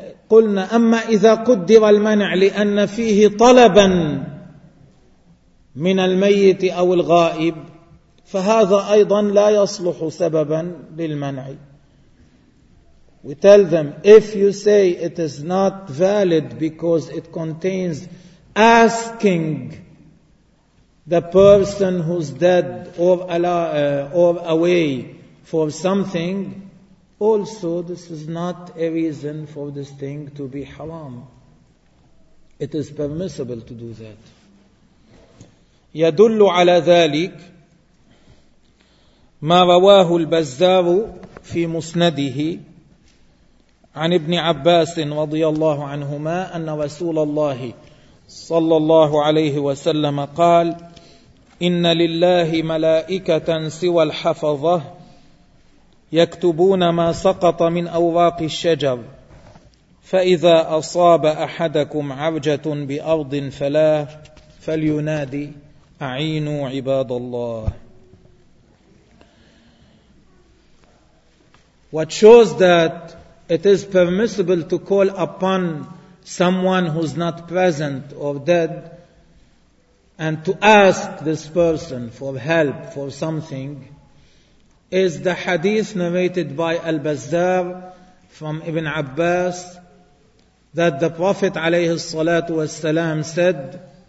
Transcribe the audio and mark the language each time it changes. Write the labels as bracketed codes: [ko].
[ar] قلنا أما إذا قدر المنع لأن فيه طلبا من الميت أو الغائب فهذا أيضا لا يصلح سببا للمنع. [en] We tell them, if you say it is not valid because it contains asking the person who's dead or away for something, also this is not a reason for this thing to be haram. It is permissible to do that. [ar] يدل على ذلك ما رواه البزار في مسنده عن ابن عباس رضي الله عنهما أن رسول الله صلى الله عليه وسلم قال إن لله ملائكة سوى الحفظة يكتبون ما سقط من أوراق الشجر فإذا أصاب أحدكم عرجة بأرض فلا فلينادي أعينوا عباد الله. [en] What shows that it is permissible to call upon someone who's not present or dead and to ask this person for help for something is the hadith narrated by Al-Bazzar from Ibn Abbas that the Prophet [ar] عليه الصلاة والسلام [en] said,